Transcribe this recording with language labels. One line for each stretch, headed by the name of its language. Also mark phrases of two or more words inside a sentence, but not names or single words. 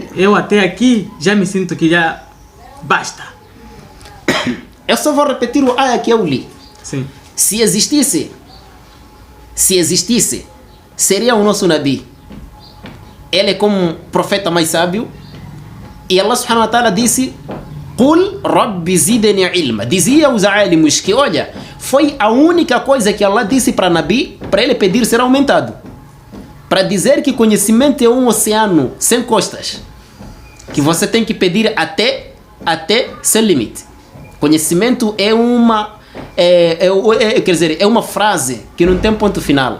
Portuguese: Eu até aqui já me sinto que já basta. Eu só vou repetir o ayah que eu li. Sim. Se existisse, seria o nosso Nabi. Ele é como um profeta mais sábio. E
Arabic: الله سبحانه وتعالى
Portuguese: disse:
Arabic: قل رب زدني علما.
Portuguese: Dizia os alimos que, olha, foi a única coisa que Allah disse para Nabi, para ele pedir ser aumentado. Para dizer que conhecimento é um oceano sem costas, que você tem que pedir até sem limite. Conhecimento é uma quer dizer, é uma frase que não tem ponto final.